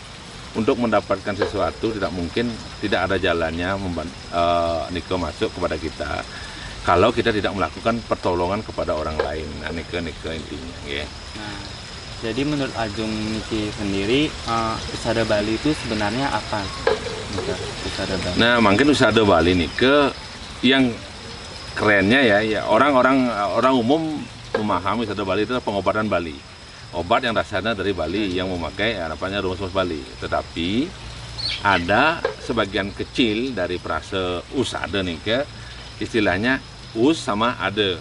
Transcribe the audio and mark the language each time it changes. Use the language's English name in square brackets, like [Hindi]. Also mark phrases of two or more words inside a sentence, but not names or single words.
[Indonesian] Untuk mendapatkan sesuatu tidak mungkin tidak ada jalannya nike masuk kepada kita kalau kita tidak melakukan pertolongan kepada orang lain. Nah, nike intinya ya. Nah, jadi menurut Ajung niki sendiri usada Bali itu sebenarnya apa? Usada Bali. Nah, mungkin usada Bali nike yang kerennya ya orang umum memahami usada Bali itu pengobatan Bali. Obat yang dasarnya dari Bali yang memakai harapannya rumus Bali. Tetapi ada sebagian kecil dari frase usada nike istilahnya us sama ade.